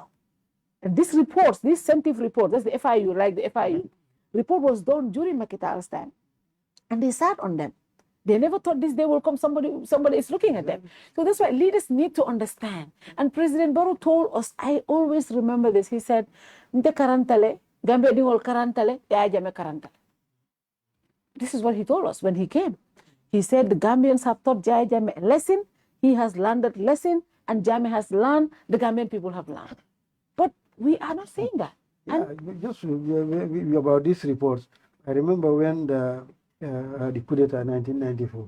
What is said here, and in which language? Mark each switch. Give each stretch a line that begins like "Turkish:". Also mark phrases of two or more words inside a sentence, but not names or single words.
English: And these reports, these sensitive reports, that's the FIU, like the FIU, report was done during Macky Sall's time. And they sat on them. They never thought this day will come, somebody is looking at them. So that's why leaders need to understand. And President Barrow told us, I always remember this, he said,
Mandingo: Nte karantale, Gambia dingol karantale, ya jame karantale.
English: This is what he told us when he came. He said the Gambians have taught Jaya Jame a lesson, he has learned that lesson, and Jame has learned, the Gambian people have learned. But we are not saying that. Yeah, just about these reports, I remember when the coup d'etat in 1994.